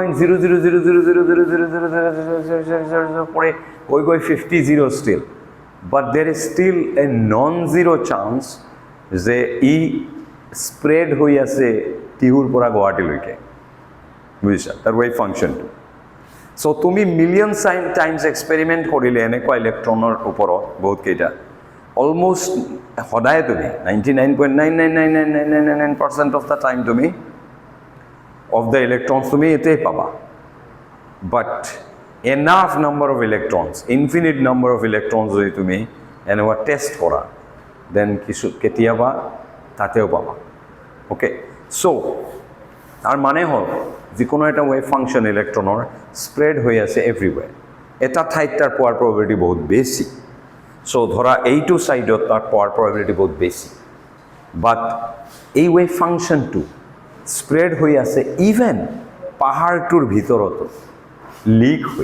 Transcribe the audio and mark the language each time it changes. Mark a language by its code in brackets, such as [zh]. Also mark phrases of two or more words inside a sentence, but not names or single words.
[as] 0.000000000 পৰে গৈ 50 [en] still but there is still a non zero chance [as] যে ই স্প্ৰেড হৈ আছে টিহুৰ পৰা গুৱাহাটীলৈকে বুজিছা তাৰ [en] wave function [as] চ' তুমি [en] million times experiment [as] কৰিলে এনেকুৱা ইলেক্ট্ৰনৰ ওপৰত বহুতকেইটা অলমোষ্ট সদায় তুমি [en] 99.9999999% of the time তুমি of the electrons [as] তুমি এতেই পাবা [en] but enough number of electrons infinite number of electrons [as] যদি তুমি এনেকুৱা টেষ্ট কৰা then কিছু কেতিয়াবা তাতেও পাবা [en] okay so [as] তাৰ মানে হ'ল যিকোনো এটা [en] wave function [as] ইলেক্ট্ৰনৰ স্প্ৰেড হৈ আছে এভৰিৱেৰ এটা ঠাইত তাৰ পোৱাৰ প্ৰবেবিলিটি বহুত বেছি সো ধৰা এইটো সাইডত তাৰ পোৱাৰ প্ৰবেবিলিটি বহুত বেছি বাট এই [en] wave function [as] স্প্ৰেড হৈ আছে ইভেন পাহাৰটোৰ ভিতৰতো লিক হৈ